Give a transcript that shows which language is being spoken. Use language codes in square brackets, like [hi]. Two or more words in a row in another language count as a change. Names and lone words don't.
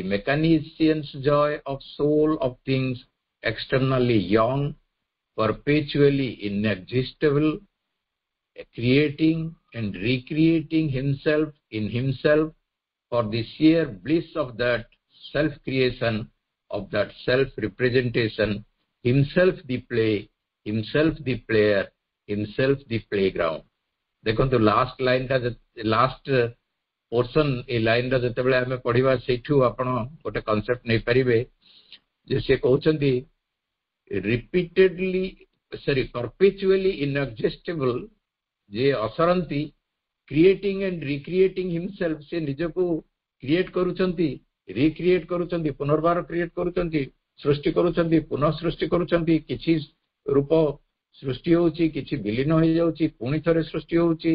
[en] mechanician's joy of soul of things externally young, perpetually inexhaustible, creating and recreating himself in himself for the sheer bliss of that self-creation, of that self-representation, himself the play, himself the player, himself the playground. [or] ଦେଖନ୍ତୁ [en] last portion [or] ଏ ଲାଇନଟା ଯେତେବେଳେ ଆମେ ପଢିବା ସେଇଠୁ ଆପଣ ଗୋଟେ କନସେପ୍ଟ ନେଇପାରିବେ ଯେ ସେ କହୁଛନ୍ତି [en] perpetually inexhaustible, [or] ଯେ ଅସରନ୍ତି, [en] creating and recreating himself, [or] ସେ ନିଜକୁ କ୍ରିଏଟ କରୁଛନ୍ତି, ରିକ୍ରିଏଟ କରୁଛନ୍ତି, ପୁନର୍ବାର କ୍ରିଏଟ କରୁଛନ୍ତି, ସୃଷ୍ଟି କରୁଛନ୍ତି, ପୁନଃ ସୃଷ୍ଟି କରୁଛନ୍ତି, କିଛି ରୂପ ସୃଷ୍ଟି ହଉଛି, କିଛି ବିଲୀନ ହେଇଯାଉଛି, ପୁଣି ଥରେ ସୃଷ୍ଟି ହଉଛି।